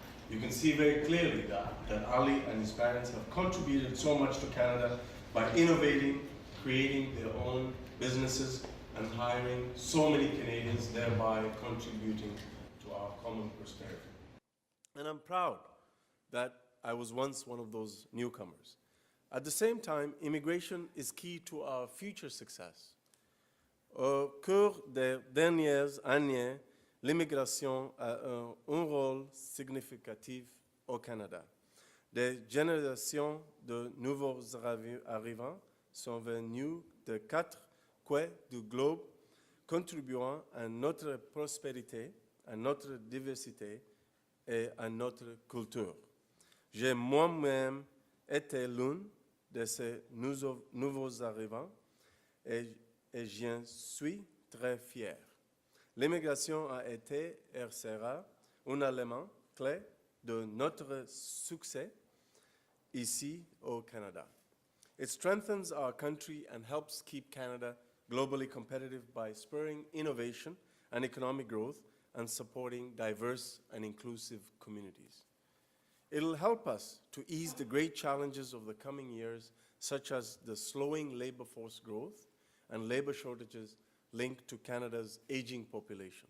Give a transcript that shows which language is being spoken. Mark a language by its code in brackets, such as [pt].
[en] You can see very clearly that Ali and his parents have contributed so much to Canada by innovating, creating their own businesses, and hiring so many Canadians, thereby contributing to our common prosperity. And I'm proud that I was once one of those newcomers. At the same time, immigration is key to our future success. [fr] Au cours des dernières années, l'immigration a un rôle significatif au Canada. Des générations de nouveaux arrivants sont venus de 4 coins du globe, contribuant à notre prospérité, à notre diversité et à notre culture. J'ai moi-même été l'un de ces nouveaux arrivants et j'en suis très fier. L'immigration a été et sera un élément clé de notre succès ici au Canada. [en] It strengthens our country and helps keep Canada globally competitive by spurring innovation and economic growth and supporting diverse and inclusive communities. It'll help us to ease the great challenges of the coming years, such as the slowing labor force growth and labor shortages linked to Canada's aging population.